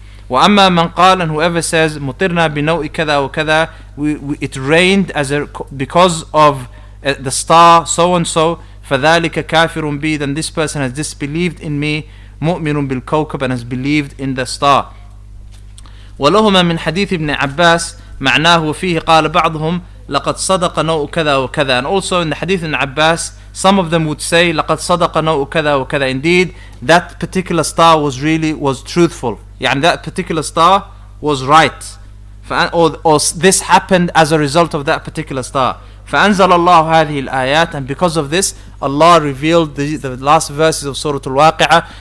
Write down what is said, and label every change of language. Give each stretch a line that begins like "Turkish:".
Arabic: وَأَمَّا مَنْ قَالَ,
English: and whoever says
Arabic: مُطِرْنَا بِنَوْءِ كَذَا وَكَذَا,
English: it rained because of the star so and so,
Arabic: فَذَلِكَ كَافِرٌ بِي,
English: then this person has disbelieved in me,
Arabic: مؤمن بالكوكب,
English: and has believed in the star.
Arabic: ولهما من حديث ابن عباس معناه وفيه قال بعضهم لقد صدق نوء كذا وكذا.
English: And also in the hadith in Abbas, some of them would say
Arabic: لقد صدق نوء كذا وكذا.
English: Indeed, that particular star was truthful. يعني that particular star was right. Or this happened as a result of that particular star.
Arabic: فأنزل الله هذه الآيات,
English: and because of this Allah revealed the last verses of Surah Al-Waqi'ah.